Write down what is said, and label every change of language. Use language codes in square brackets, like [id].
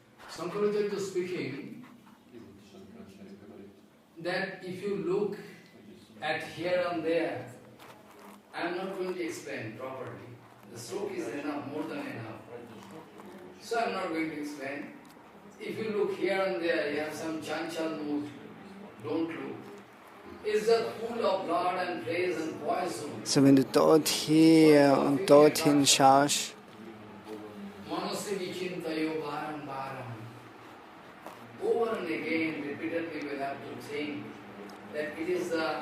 [en] Sankaracharya is speaking that if you look at here and there, I am not going to explain properly. The stroke is enough, more than enough. So I am not going to explain. If you look here and there, you have some chanchal mood, don't look. It's just full of blood and praise and poison. [de] So wenn du dort hier und dorthin schaust, [sa] Manasi vichintayo varam varam. [en] Over and again, repeatedly we have to think that it is the...